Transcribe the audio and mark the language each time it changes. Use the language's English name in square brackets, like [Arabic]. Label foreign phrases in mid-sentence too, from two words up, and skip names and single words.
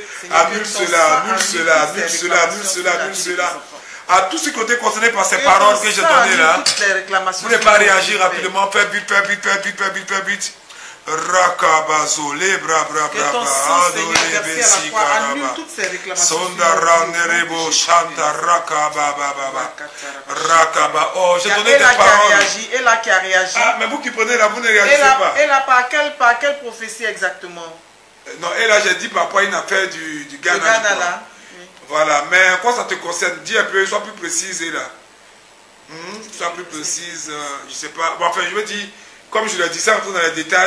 [French] Annule cela, annule cela, annule cela, annule cela, annule cela. À tous ceux qui ont été concernés par ces paroles que j'ai données là, vous n'avez pas réagir rapidement, faites vite, faites vite, faites vite, faites vite, faites vite. Rakabazo, les bras, bras, bras, bras, annule toutes ces réclamations. Sondara nerebo, chanta, rakababa, rakaba. Oh, j'ai donné des paroles. Et là qui a réagi. Ah, mais vous qui prenez là, vous ne réagissez pas. Et là, par quelle prophétie exactement? Non, et là j'ai dit papa une affaire du Ghana. Là. Oui. Voilà, mais quoi ça te concerne? Dis un peu, sois plus précise là. Sois plus précise, je sais pas. Bon, enfin, je veux dire, comme je l'ai dit, ça rentre dans les détails.